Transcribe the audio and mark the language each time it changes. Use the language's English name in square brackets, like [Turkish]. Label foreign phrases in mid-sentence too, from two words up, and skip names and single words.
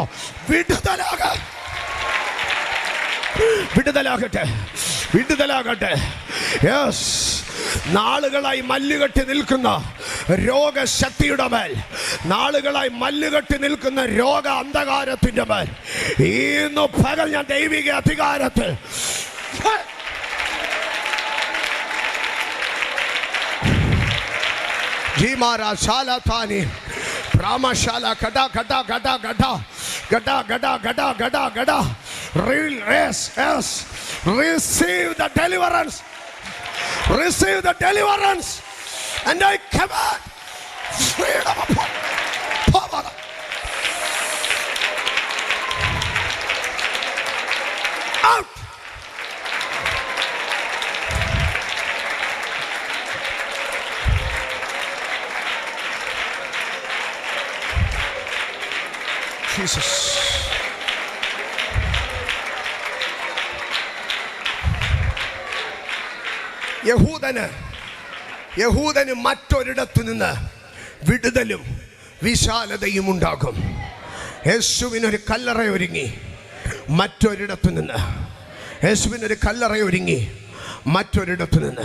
[Malayalam] വിടുതലാകട്ടെ, വിടുതലാകട്ടെ, വിടുതലാകട്ടെ. യെസ്, നാളുകളായി മല്ലുകെട്ടി നിൽക്കുന്ന രോഗശക്തിയുടെ മേൽ, നാളുകളായി മല്ലുകെട്ടി നിൽക്കുന്ന രോഗ അന്ധകാരത്തിന്റെ മേൽ ഇന്ന് പകൽ ഞാൻ ദൈവിക അധികാരത്തിൽ Brahmashala gada gada gada gada gada gada gada gada gada. [English] Yes, yes. Receive the deliverance. Receive the deliverance. And I command freedom upon power. Out. Jesus. [Malayalam] യഹൂദന് മറ്റൊരിടത്തു നിന്ന് വിടുതലും വിശാലതയും ഉണ്ടാകും. യേശുവിനൊരു കല്ലറ ഒരുങ്ങി മറ്റൊരിടത്തു നിന്ന്, യേശുവിനൊരു കല്ലറ ഒരുങ്ങി മറ്റൊരിടത്തു നിന്ന്.